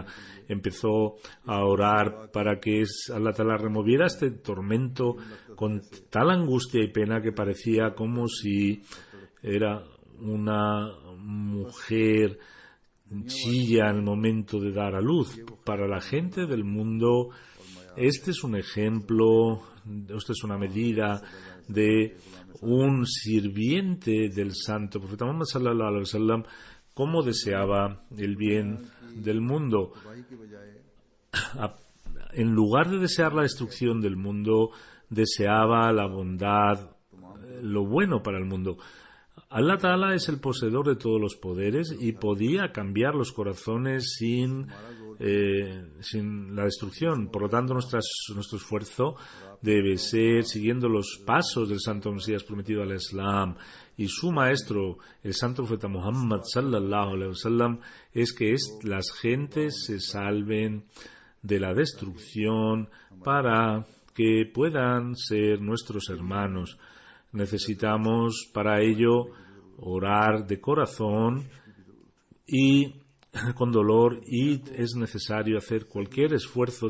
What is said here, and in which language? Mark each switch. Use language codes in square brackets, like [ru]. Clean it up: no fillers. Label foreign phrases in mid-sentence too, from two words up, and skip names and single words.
[es] Empezó a orar para que [ar] الله تعالى [es] removiera este tormento con tal angustia y pena que parecía como si era una mujer chilla en el momento de dar a luz. Para la gente del mundo, este es un ejemplo, esta es una medida de un sirviente del santo profeta Muhammad [ar] صلى الله عليه وسلم, [es] cómo deseaba el bien del mundo. En lugar de desear la destrucción del mundo, deseaba la bondad, lo bueno para el mundo. [ar] الله تعالى [es] es el poseedor de todos los poderes y podía cambiar los corazones sin la destrucción. Por lo tanto, nuestro esfuerzo debe ser siguiendo los pasos del santo Mesías prometido al Islam y su maestro, el santo profeta Muhammad [ar] صلى الله عليه وسلم, [es] es que las gentes se salven de la destrucción para que puedan ser nuestros hermanos. Necesitamos para ello orar de corazón y con dolor, y es necesario hacer cualquier esfuerzo.